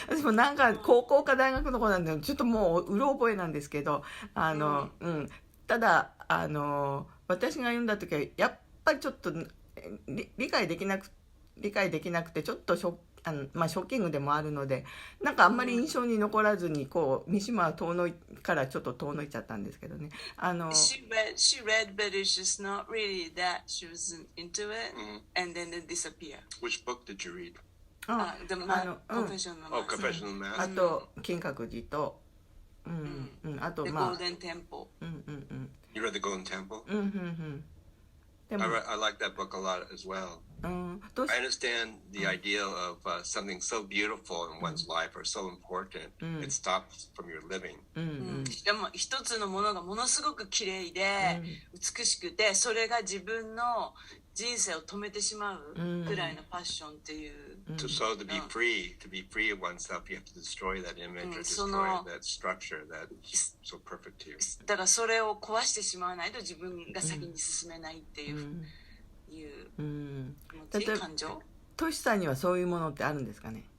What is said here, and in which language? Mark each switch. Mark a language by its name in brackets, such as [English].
[Japanese] 私もなんか高校か大学の子なんでちょっともううろ覚えなんですけど、ただ私が読んだ時はやっぱりちょっと理解できなくてちょっとショッキングでもあるので、なんかあんまり印象に残らずにこう三島はからちょっと遠のいちゃったんですけどね。 [English] She read, but it's just not really that she wasn't into it, and then it disappeared. Which book did you read? The Confessional Man. Confessional Man. [Japanese] あと金閣寺と、あと [English] The Golden Temple. You read The Golden Temple? I like that book a lot as well. I understand the idea of something so beautiful in one's life or so important, it stops from your living. [Japanese] でも一つのものがものすごく綺麗で美しくて、それが自分の人生を止めてしまうくらいのパッションっていう。 [English] So to be free of oneself, you have to destroy that image or destroy that structure that's so perfect to you. [Japanese] だからそれを壊してしまわないと自分が先に進めないっていう。例えばトシさんにはそういうものってあるんですかね？